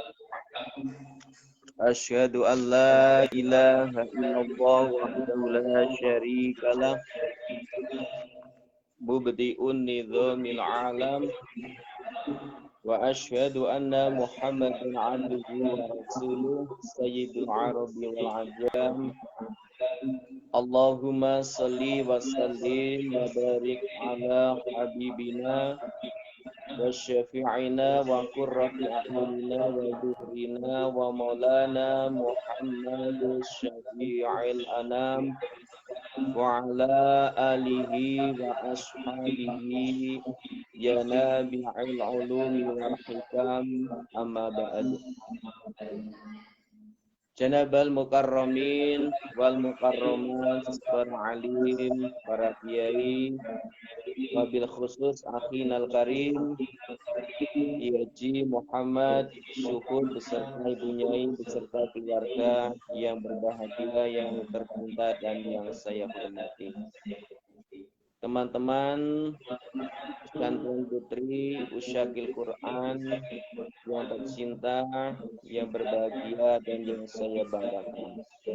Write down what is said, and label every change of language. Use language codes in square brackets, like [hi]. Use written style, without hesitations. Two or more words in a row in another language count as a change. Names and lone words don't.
[ar] أشهد أن لا إله إلا الله وحده لا شريك له. مبدع نظام العالم. وأشهد أن محمدا عبده ورسوله سيد العرب والعجم. اللهم صل وسلم وبارك على حبيبنا وشفيعنا وقرة أعيننا وظهرنا ومولانا محمد شفيع الأنام وعلى آله وأصحابه يا نبي العلوم والحكم أما بعد. جناب المكرمين والمكرمات, [id] para alim, para kiai, [ar] وبالخصوص أخينا الكريم [id] Yaji Muhammad Syukur beserta Ibu Nyai beserta keluarga yang berbahagia, yang tercinta dan yang saya hormati. Teman-teman santri putri Usyakil Quran yang tercinta, yang berbahagia dan yang saya banggakan.